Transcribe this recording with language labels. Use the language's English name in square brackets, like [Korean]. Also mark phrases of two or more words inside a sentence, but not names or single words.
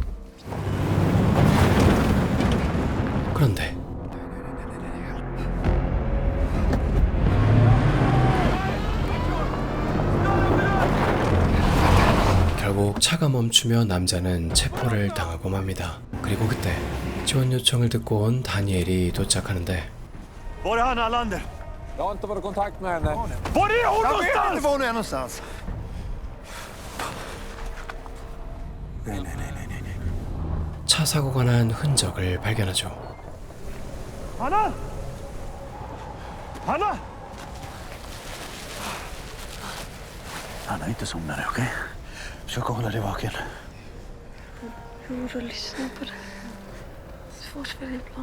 [Korean] 그런데 결국 차가 멈추며 남자는 체포를 당하고 맙니다. 그리고 그때 지원 요청을 듣고 온 다니엘이 도착하는데 [Swedish] Var är Hanna Lander? Jag har inte varit i kontakt med henne. Var är hon någonstans? Jag vet inte var hon är någonstans. nej. [Korean] 차 사고가 난 흔적을 발견하죠. [Swedish] Hanna! Hanna! Hanna, inte somna nu, okej? Försök hålla dig vaken. Hur går det att lyssna på det? Svårt för dig ibland.